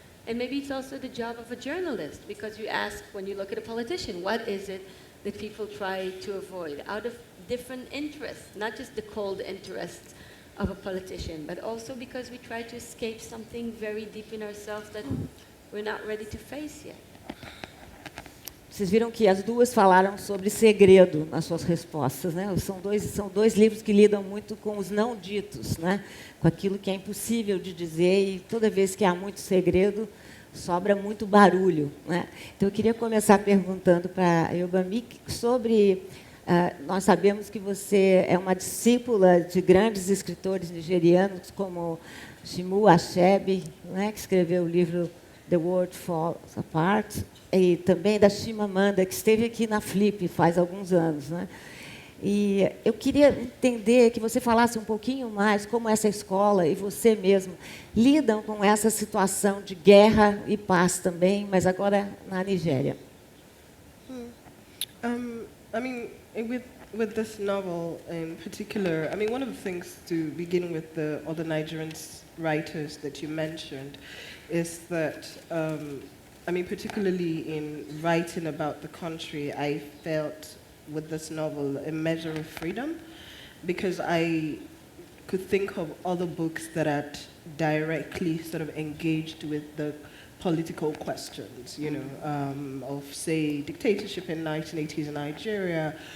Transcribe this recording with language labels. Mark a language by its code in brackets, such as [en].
[en] And maybe it's also the job of a journalist, because you ask, when you look at a politician, what is it that people try to avoid out of different interests, not just the cold interests of a politician, but also because we try to escape something very deep in ourselves that we're not ready to face yet. [pt] Vocês viram que as duas falaram sobre segredo nas suas respostas, né? São dois livros que lidam muito com os não ditos, né? Com aquilo que é impossível de dizer, e toda vez que há muito segredo, sobra muito barulho, né? Então, eu queria começar perguntando para a Ayòbámi sobre... nós sabemos que você é uma discípula de grandes escritores nigerianos, como Chinua Achebe, né? Que escreveu o livro The World Falls Apart, e também da Chimamanda, que esteve aqui na Flip faz alguns anos, né? E eu queria entender, que você falasse um pouquinho mais como essa escola e você mesmo lidam com essa situação de guerra e paz também, mas agora na Nigéria. [en] I mean, with with this novel in particular, I mean, one of the things to begin with the other Nigerian writers that you mentioned is that, I mean, particularly in writing about the country, I felt with this novel a measure of freedom, because I could think of other books that had directly sort of engaged with the political questions, you know, of, say, dictatorship in 1980s in Nigeria.